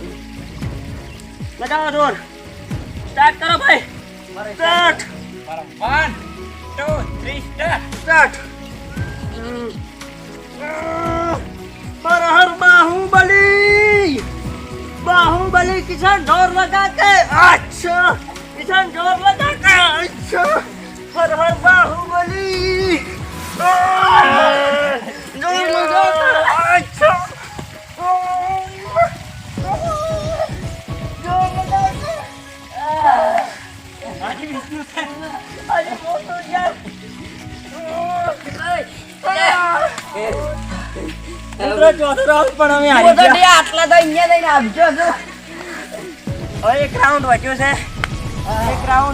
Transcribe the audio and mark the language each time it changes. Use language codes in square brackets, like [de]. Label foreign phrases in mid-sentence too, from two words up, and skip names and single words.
[gu] લગાવો જોર. સ્ટાર્ટ કરો ભાઈ. સ્ટાર્ટ 1 2 3 સ્ટાર્ટ. હર હર બાહુબલી. [hi] બાહુબલી કિશન जोर लगा के. अच्छा किशन जोर लगा के. अच्छा हर हर बाहुबली. जोर लगा के. अच्छा जोर लगा के. [gu] આજે વિષ્ણુ છે. આજે મોટો યાર. મિત્રો ચોથો રાઉન્ડ પણ અમે હારી ગયા. આટલા તો અહીંયા લઈને આપજો છો. હવે 1 રાઉન્ડ બચ્યો છે. 1 રાઉન્ડ.